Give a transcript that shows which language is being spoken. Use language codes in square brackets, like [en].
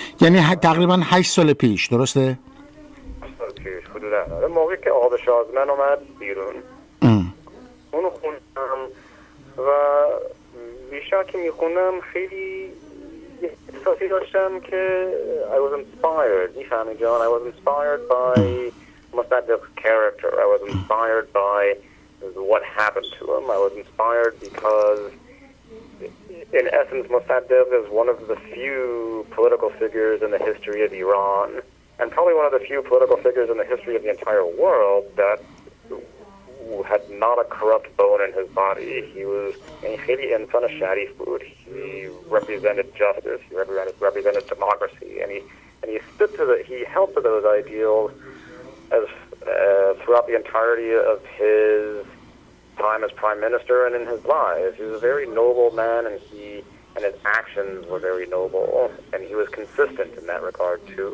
[fa] یعنی تقریبا 8 سال پیش، درسته؟ 8 سال پیش حدودا. اون موقع که آب شازمن اومد بیرون اونو خوندم و بیشتر که میخوندم خیلی احساسی داشتم که [en] I was inspired. [fa] میفهمی جان؟ [en] I was inspired by Mossadegh's character. I was inspired by what happened to him. I was inspired because in essence Mossadegh is one of the few political figures in the history of Iran and probably one of the few political figures in the history of the entire world that had not a corrupt bone in his body. He was [fa] خیلی انسان شریف بود. [en] He represented justice. He represented democracy, and he held to those ideals as throughout the entirety of his time as prime minister and in his lives. He was a very noble man, and his actions were very noble, and he was consistent in that regard too.